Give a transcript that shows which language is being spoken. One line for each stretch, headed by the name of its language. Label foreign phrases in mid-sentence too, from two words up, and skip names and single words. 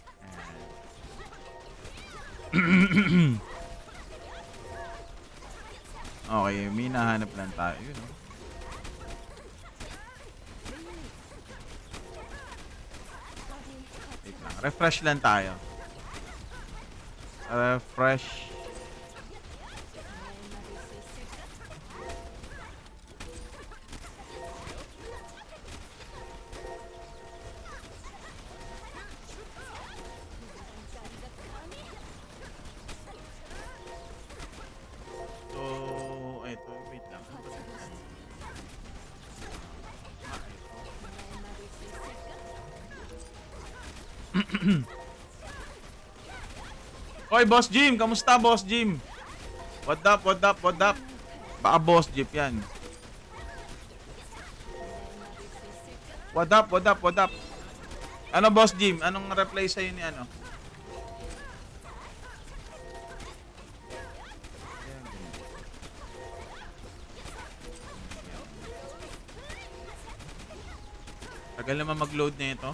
Filipino: Okay, may nahanap lang tayo. Yun, no? Wait lang. Refresh lang tayo. Refresh.
Korean: 날 막을 수 있을까?
Filipino: So, eto, wait lang. Ano ba ito?
Korean: 날 막을 수 있을까?
Filipino: Oy, Boss Jim! Kamusta, Boss Jim?
English: What up?
Filipino: Baka Boss Jeep yan.
Korean: 날 막을 수 있을까?
English: What up?
Filipino: Ano, Boss Jim? Anong reply sa'yo ni ano? Tagal naman mag-load na ito.